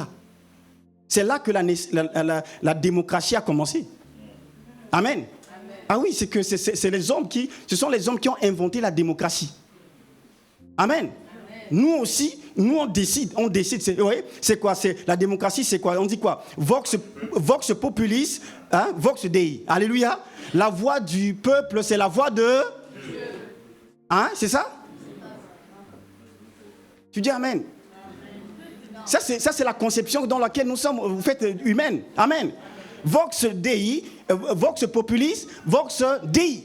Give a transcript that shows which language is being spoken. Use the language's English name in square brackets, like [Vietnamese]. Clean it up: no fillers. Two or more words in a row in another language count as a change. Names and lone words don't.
[French] C'est là que la démocratie a commencé. Amen. Amen. Ah oui, ce sont les hommes qui ont inventé la démocratie. Amen. Amen. Nous aussi, on décide. C'est quoi? La démocratie, c'est quoi? On dit quoi? [Latin] Vox populis, hein? Vox Dei. [French] Alléluia. La voix du peuple, c'est la voix de Dieu. Hein? C'est ça? Tu dis Amen. Ça, c'est la conception dans laquelle nous sommes, vous faites humaine. Amen. [Latin] Vox Dei, Vox populis, Vox Dei.